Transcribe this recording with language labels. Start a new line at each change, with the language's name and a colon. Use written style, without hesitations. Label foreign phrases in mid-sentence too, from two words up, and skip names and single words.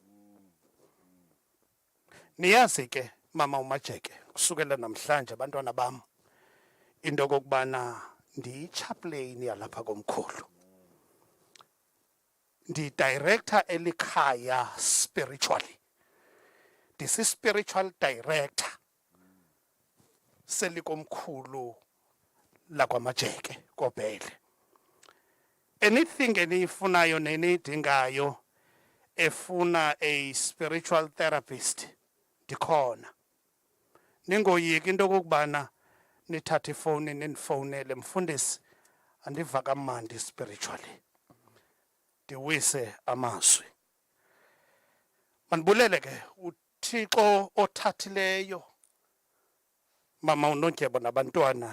Xhosa: Niyazi ke mama uMajeke kusukela namhlanje abantwana bam into okokubana ndiyichaplain yalapha komkhulu. Ndi-director elikhaya spiritually. Ndisi-spiritual director selikomkhulu lakwaMajeke koBhele. Anything eniyifunayo neniyidingayo efuna
English: a spiritual therapist
Xhosa: ndikhona. Ningoyiki into okokubana nithathe ifowuni nindifowunele mfundisi andiva kamandi spiritually. Ndiwise amazwi. Mandibulele ke uThixo othathileyo mama uNondyebo nabantwana.